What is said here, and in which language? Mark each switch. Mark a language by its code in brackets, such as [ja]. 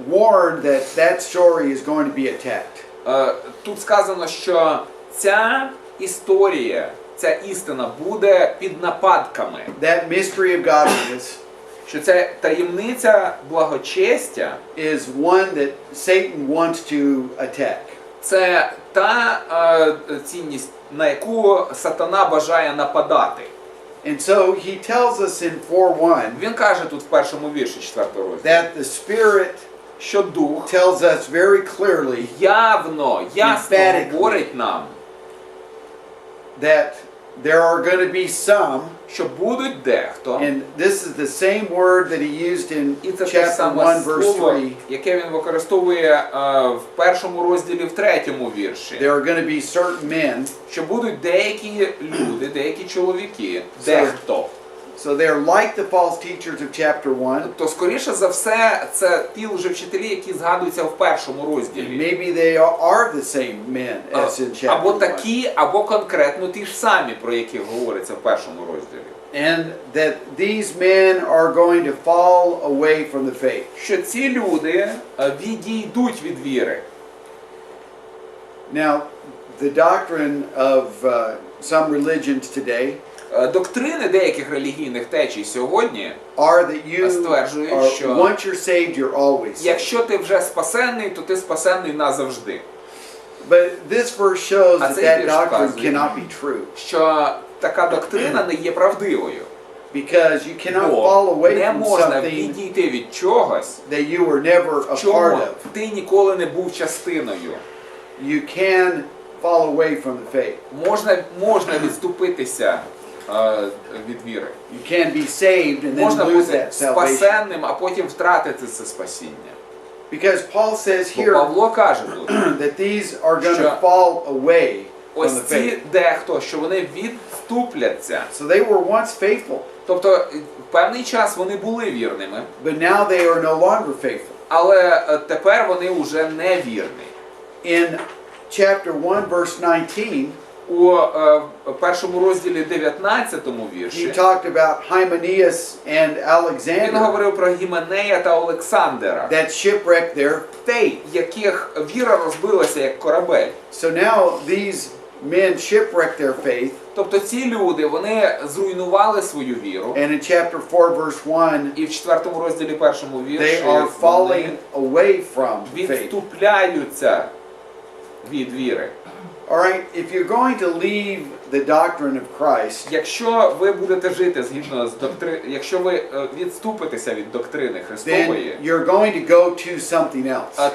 [en] warned that that story is going to be attacked. [uk] Тут сказано, що ця історія, ця істина буде під нападками. [en] That mystery of godliness [uk] Що ця таємниця благочестя [en] is one that Satan wants to attack. [uk] це та цінність, на яку сатана бажає нападати. [en] And so he tells us in 4:1 [uk] Він каже тут в 1-му вірші 4-го розділу, [en] that the Spirit [uk] що Дух [en] tells us very clearly [uk] ясно [en] Emphatically. [uk] говорить нам, [en] that there are going to be some, [uk] що будуть дехто, [en] and this is the same word that he used in [uk] і це те [en] chapter [uk] саме [en] 1, verse [uk] слово, [en] 3. [uk] яке він використовує в 1-му розділі, в 3-му вірші. [en] There are going to be certain men, [uk] Що будуть деякі люди, деякі чоловіки, дехто. [en] so they're like the false teachers of chapter 1. [uk] То скоріше за все, це ті лжевчителі, які згадуються в 1-му розділі. [en] Maybe they are the same men as in [uk] Або [en] chapter 1. [uk] такі, або конкретно ті ж самі, про яких говориться в 1-му розділі. [en] And that these men are going to fall away from the faith. [uk] Що ці люди відійдуть від віри. [en] Now, the doctrine of some religions today [uk] Доктрини деяких релігійних течій сьогодні [en] are that you [uk] стверджують, [en] are, [uk] що [en] once you're saved, you're always saved. [uk] якщо ти вже спасенний, то ти спасенний назавжди. [en] But this verse shows that [uk] цей [en] that [uk] вірш [en] doctrine [uk] вказує, [en] cannot be true. [uk] Що така доктрина не є правдивою. [en] Because you cannot [uk] Бо [en] fall away [uk] не [en] from [uk] можна [en] something [uk] відійти від чогось, [en] that you were never a part [uk] чого [en] of. [uk] ти ніколи не був частиною. [en] You can fall away from the faith. [uk] Можна відступитися від віри. [en] You can be saved and then [uk] Можна [en] lose [uk] бути [en] that salvation. [uk] спасенним, а потім втратити це спасіння. [en] Because Paul says [uk] Бо [en] here [uk] Павло каже тут, [en] that these are going to [uk] що [en] fall away from [uk] ось [en] the [uk] ці [en] faith. [uk] дехто, що вони відступляться. [en] So they were once faithful, [uk] Тобто в певний час вони були вірними, [en] but now they are no longer faithful. [uk] але тепер вони вже не вірні. [en] In chapter 1, verse 19, [uk] У першому розділі 19-му [en] he [uk] вірші [en] talked about Hymenaeus and [uk] він [en] Alexander [uk] говорив про Гіменея та Олександра, [en] that shipwrecked their faith. [uk] яких віра розбилася як корабель. [en] So now these men shipwrecked their faith, [uk] Тобто ці люди, вони зруйнували свою віру. [en] and in chapter 4, verse 1, [uk] І в 4 розділі 1 [en] they [uk] вірші [en] are falling [uk] вони [en] away from faith. [uk] відступляються від віри. [en] All right, if you're going to leave the doctrine of Christ, [uk] Якщо ви будете жити згідно з якщо ви відступитеся від доктрини [en] then [uk] Христової, [en] you're going to go to something else.